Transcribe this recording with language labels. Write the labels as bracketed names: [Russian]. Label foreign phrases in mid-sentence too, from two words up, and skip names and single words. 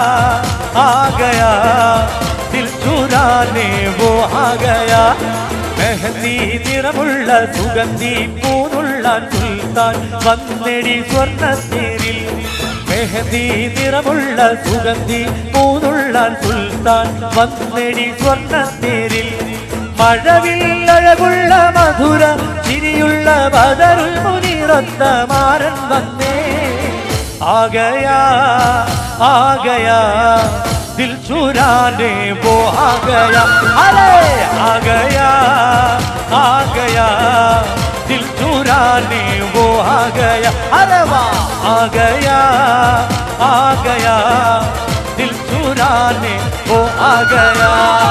[Hindi] दिल चुराने वो आ गया [Malayalam] മെഹന്തി നിറമുള്ള സുഗന്ധി പൂനുള്ള സുൽത്താൻ വന്നെടി സ്വർണ്ണത്തേരിൽ മെഹന്തി നിറമുള്ള സുഗന്ധി പൂനുള്ള സുൽത്താൻ വന്നെടി സ്വർണ്ണത്തേരിൽ മഴവില്ലഴകുള്ള മധുര ചിരിയുള്ള ബദറുൽ മുനീറൊത്ത മാരൻ വന്നേ ആഗയാ [Hindi] दिल चुराने वो आ गया अरे आ गया दिल चुराने वो आ गया अरे वाह आ गया दिल चुराने वो आ गया